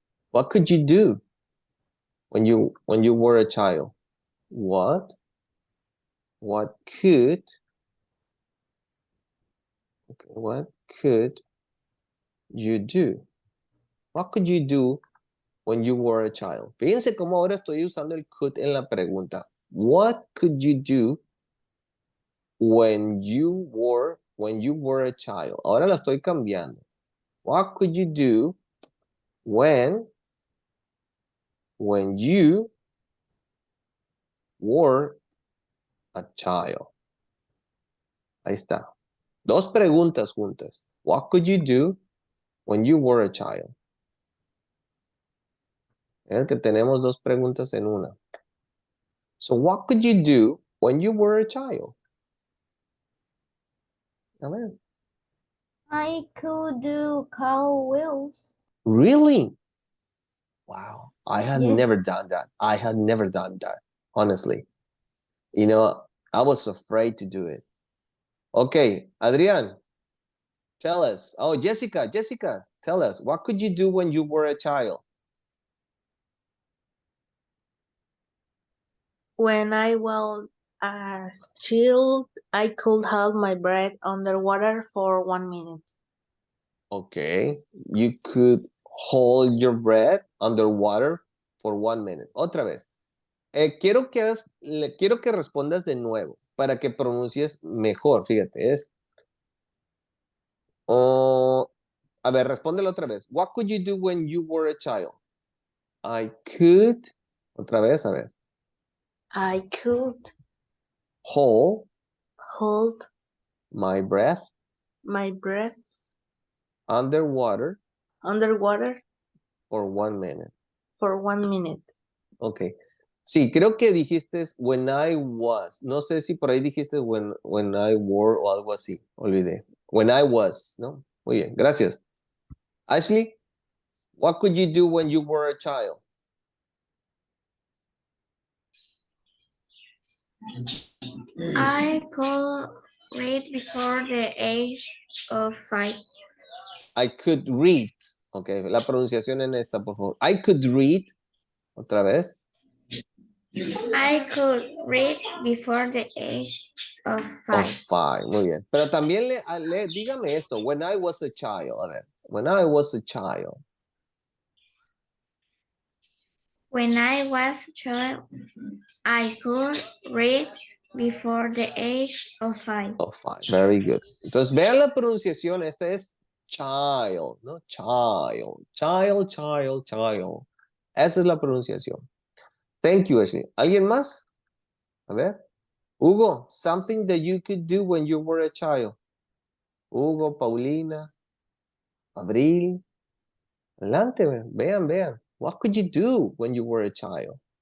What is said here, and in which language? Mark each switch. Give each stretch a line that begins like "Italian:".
English: What could you do when you were a child? What could what could you do? What could you do when you were a child?
Spanish: Fíjense cómo ahora estoy usando el could en la pregunta.
English: What could you do when you were a child?
Spanish: Ahora la estoy cambiando.
English: What could you do when you were a child?
Spanish: Ahí está. Dos preguntas juntas.
English: What could you do when you were a child.
Spanish: Es que tenemos dos preguntas en una.
English: So what could you do when you were a child?
Spanish: A ver.
English: I could do cartwheels. Really? Wow. I had Yes. never done that. I had never done that, honestly. You know, I was afraid to do it. Okay, Adrian, tell us. Oh, Jessica, tell us. What could you do when you were a child? When I was a child, I could hold my breath underwater for 1 minute. Okay, you could hold your breath underwater for 1 minute.
Spanish: Otra vez. Quiero que respondas de nuevo para que pronuncies mejor. Fíjate, es. A ver, respóndelo otra vez.
English: What could you do when you were a child? I could.
Spanish: Otra vez, a ver.
English: I could Hold hold my breath my breath underwater underwater for 1 minute. for 1 minute. Ok.
Spanish: Sí, creo que dijiste
English: when I was.
Spanish: No sé si por ahí dijiste
English: when I were
Spanish: o algo así. Olvidé.
English: When I was,
Spanish: ¿no? Muy bien, gracias.
English: Ashley, what could you do when you were a child? I could read before the age of 5. I could read.
Spanish: Ok, la pronunciación en esta, por favor.
English: I could read.
Spanish: Otra vez.
English: I could read before the age of 5. Of 5,
Spanish: muy bien. Pero también dígame esto.
English: When I was a child. A ver. When I was a child. When I was a child, I could read before the age of 5. Of 5, very good.
Spanish: Entonces, vean la pronunciación. Esta es child, ¿no? Child. Esa es la pronunciación.
English: Thank you,
Spanish: Ashley. ¿Alguien más? A ver.
English: Hugo, something that you could do when you were a child. Hugo, Paulina, Abril.
Spanish: Adelante, vean.
English: What could you do when you were a child?